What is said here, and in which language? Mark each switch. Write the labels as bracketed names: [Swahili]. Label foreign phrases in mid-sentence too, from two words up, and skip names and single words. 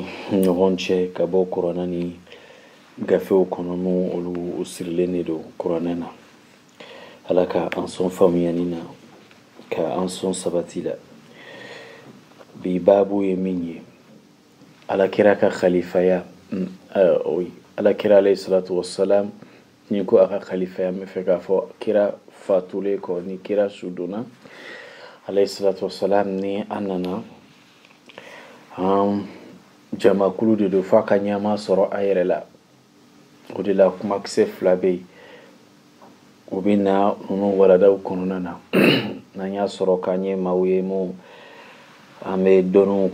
[Bambara] ɲɔgɔn cɛ ka bɔ kuranɛ ni gafew kɔnɔ n'u olu sirilen de don kuranɛ na ala ka an sɔn faamuyali na ka an sɔn sabati la bi baabu ye min ye alakira ka khalifaya ala kira [Arabic] عليه الصلاة والسلام [Bambara] ni ko a ka khalifaya n bɛ fɛ k'a fɔ kira fatulen kɔ ni kira sudonna [Arabic] عليه الصلاة والسلام [Bambara] ni an nana jamakulu de don f'a ka ɲɛma sɔrɔ a yɛrɛ la o de la kumakisɛ fila bɛ yen o bɛ na ninnu waladaw kɔnɔna na n'an y'a sɔrɔ k'an ye maaw ye mun an bɛ dɔnniw